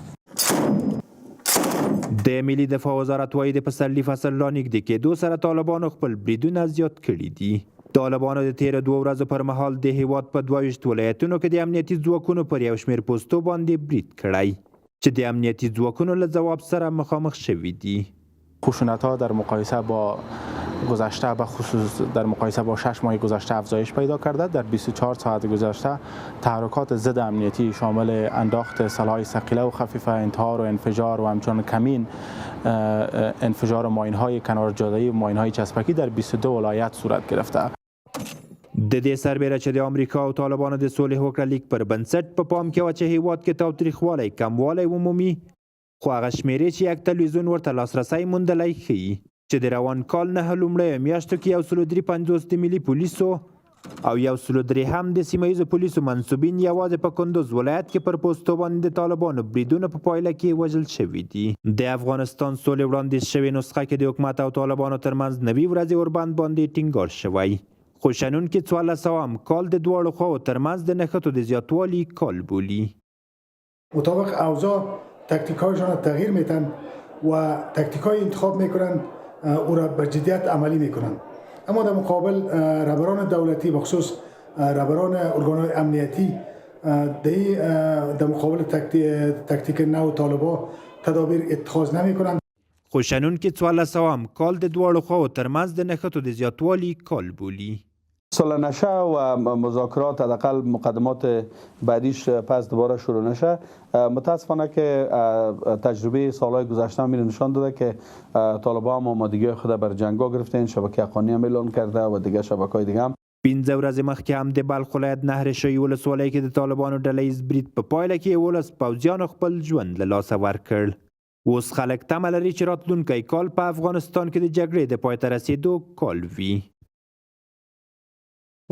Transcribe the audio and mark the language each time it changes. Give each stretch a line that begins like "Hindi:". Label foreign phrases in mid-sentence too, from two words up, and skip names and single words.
Pashto: د ملي دفاع وزارت وایي د پسرلي فصل رانږدې کېدو سره طالبانو خپل بریدونه زیات کړي دي. طالبانو د تېرو 2 ورځو پر مهال د هیواد په 22 ولایتونو کې د امنیتي ځواکونو پر یو شمېر پوستو باندې برید کړی چې د امنیتي ځواکونو له ځواب سره مخامخ شوي دي.
Persian: خشونت‌ها در مقایسه با گذشته به خصوص در مقایسه با 6 ماه گذشته افزایش پیدا کرده. در 24 ساعت گذشته تحرکات ضد امنیتی شامل انداخت سلاح ثقیله و خفیفه، انتحار و انفجار و همچنین کمین انفجار ماین‌های کنار جاده‌ای و ماین‌های چسبکی در 22 ولایت صورت گرفته.
Pashto: د دې سربیره چې د امریکا او طالبانو د صلح وکړه لیک پر بنسټ په پام کې و چې هیواد کې تاوتریخوالی کموالی ومومي خو هغه شمیرې چې یک تلویزیون ورته لاسرسی موندلی ښیي چې د روان کال 9 لومړیو میاشتو کې 153 د ملي پولیسو او 103 هم د سیمه ییزو پولیسو منصوبین یوازې په کندوز ولایت کې پر پوستو باندې د طالبانو بریدونو په پایله کې وژل شوي دي. د افغانستان سولې وړاندیز شوې نسخه کې د حکومت او طالبانو ترمنځ 90 ورځې وربند باندې ټینګار شوی خو شنونکي 1400 کال د دواړو خواو ترمنځ د نښتو د زیاتوالي کال بولي.
Persian: مطابق اوضاع تکتیک‌هایشان را تغییر میدن و تکتیک‌های انتخاب میکنن او را به جدیت عملی میکنن. اما در مقابل رهبران دولتی بخصوص رهبران ارگان‌های امنیتی در مقابل تکتیک نو طالبان تدابیر اتخاذ نمیکنند.
Pashto: خو شنونکي 1400 کال د دواړو خواو ترمنځ د نښتو د زیاتوالي کال بولي.
Persian: صلح نشه و مذاکرات حداقل مقدمات بعدیش پس دوباره شروع نشه. متاسفانه که تجربه سالهای گذشته می نشان داده که طالبان هم آمادگی خود بر جنگا گرفتن. شبکه حقانی هم اعلان کرده و دیگه شبکه‌های دیگه هم
Pashto: 15 ورځې مخکې هم د بلخ ولایت نهر شوی ولسوالۍ کې د طالبانو ډله ییز برید په پایله کې 11 پوځیانو خپل ژوند له لاسه ورکړ. اوس خلک تمه لري چې راتلونکی کال په افغانستان کې د جګړې د پای ته رسېدو کال وي.